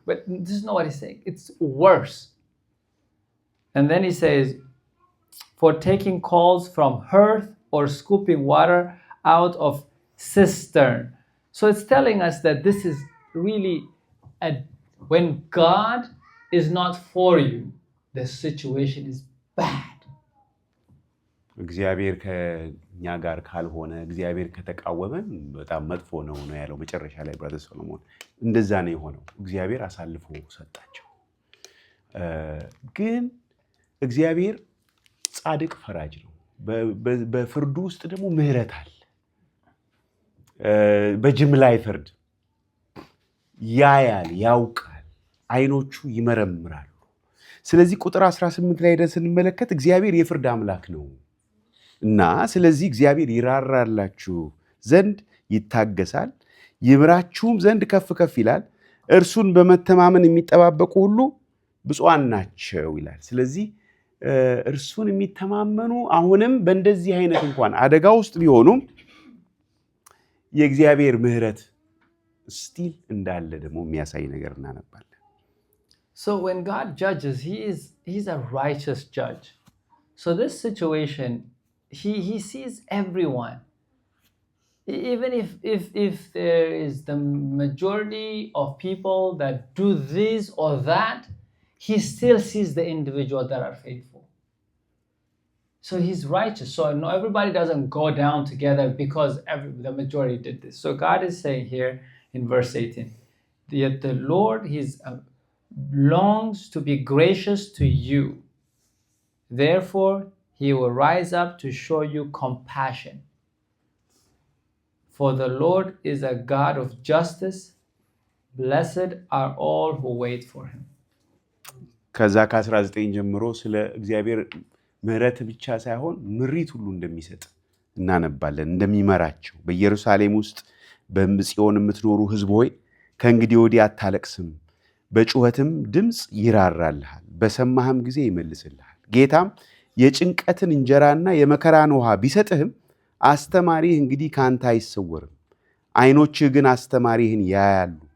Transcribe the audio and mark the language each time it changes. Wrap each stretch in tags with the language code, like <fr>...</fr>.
<en>But this is not what he's saying. It's worse. And then he says, for taking coals from hearth or scooping water out of cistern. So it's telling us that this is really, when God is not for you, the situation is bad.</en> <am>እግዚአብሔር ከኛ ጋር ካልሆነ እግዚአብሔር ከተቃወመን በጣም መጥፎ ነው ያለው መጨረሻ ላይ ብራዘር ሰሎሞን እንደዛ ነው የሆነው። እግዚአብሔር አሳልፎ ሰጣቸው። ግን እግዚአብሔር ጻድቅ ፈራጅ ነው። በፍርዱ ውስጥ ደግሞ ምህረት አለ። በጅምላ አይፈርድ፣ ያያል፣ ያውቃል፣ አይኖቹ ይመረምራሉ። ስለዚህ ቁጥር 18 ላይ ሄደን ስንመለከት እግዚአብሔር የፍርድ አምላክ ነው እና ስለዚህ እግዚአብሔር ይራራላችሁ ዘንድ ይታገሳል፣ ይምራችሁም ዘንድ ከፍ ከፍ ይላል። እርሱን በመተማመን የሚጠባበቁ ሁሉ ብፁዓን ናቸው ይላል። ስለዚህ እርሱን የሚተማመኑ አሁንም በእንደዚህ አይነት እንኳን አደጋ ውስጥ ቢሆኑም የእግዚአብሔር ምህረት ስቲል እንዳለ ደግሞ የሚያሳይ ነገር እናነባለን።</am> <en>So when God judges, he's a righteous judge. So this situation, he sees everyone. Even if there is the majority of people that do this or that, he still sees the individuals that are faithful. So he's righteous. So no, everybody doesn't go down together because the majority did this. So God is saying here in verse 18, yet the Lord, longs to be gracious to you. Therefore, he will rise up to show you compassion. For the Lord is a God of justice. Blessed are all who wait for him.</en> <am>ከዛ ከ19 ጀምሮ ስለ እግዚአብሔር ምህረት ብቻ ሳይሆን ምሪት ሁሉ እንደሚሰጥ እናነባለን። እንደሚመራቸው በኢየሩሳሌም ውስጥ በጽዮን የምትኖሩ ሕዝብ ሆይ ከእንግዲህ ወዲህ አታለቅስም፣ በጩኸትም ድምፅ ይራራልሃል፣ በሰማህም ጊዜ ይመልስልሃል። ጌታም የጭንቀትን እንጀራና የመከራን ውሃ ቢሰጥህም አስተማሪህ እንግዲህ ካንተ አይሰወርም። ዓይኖችህ ግን አስተማሪህን ያያሉ።</am>